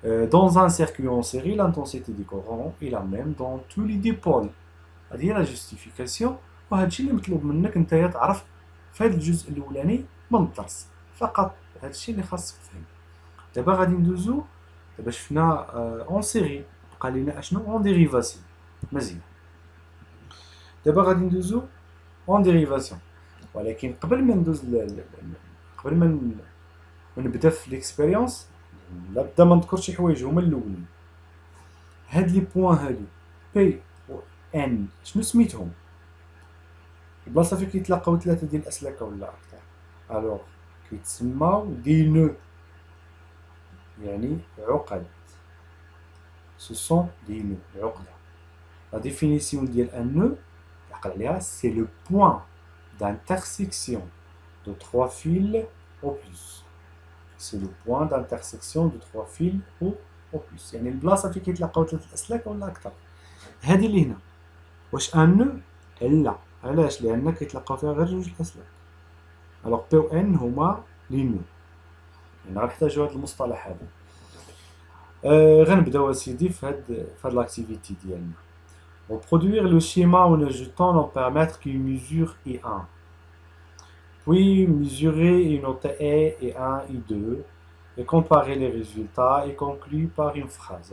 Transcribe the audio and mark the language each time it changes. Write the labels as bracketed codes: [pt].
[fr] Dans un circuit en série, l'intensité des courants est la même dans tous les dipôles. [ar] هذه [fr] la justification [ar] وهذا الشيء اللي مطلوب منك انت تعرف في هذا الجزء الاولاني من الدرس فقط. هذا الشيء اللي خاصك تفهم. دابا غادي ندوزو دابا شفنا اون سيري، بقى لينا اشنو اون ديريفاسيون. مزيان دابا غادي ندوزو اون ديريفاسيون، ولكن قبل ما ندوز قبل ما نبدا في ليكسبيريونس لابد ما نذكر شي حوايج هما الاولين. هاد لي بوين هادو بي و ان شنو سميتهم؟ البلاصه فين كيتلاقاو ثلاثه ديال الاسلاكه ولا اكثر الوغ كيتسماو دي نو، يعني عقد. سو سون دي نو عقده. لا ديفينيسيون ديال ان نو عقل عليها سي لو بوين [fr] d'intersection de trois fils au plus. C'est le point d'intersection de trois fils au plus. [ar] يعني البلاصه فين كيتلاقاو ثلاث الاسلاك ولا اكثر. هذه اللي هنا واش ان؟ لا. علاش؟ لان كيتلاقاو فيها غير جوج الاسلاك. الوغ بي و ان هما لي نو، يعني غنحتاجو هذا المصطلح هذا. غنبداو اسيدي في هاد لاكتيفيتي ديالنا. [fr] Pour produire le schéma en ajoutant l'ampèremètre qui mesure I1, puis mesurer une note E, I1, I2, et comparer les résultats et conclure par une phrase.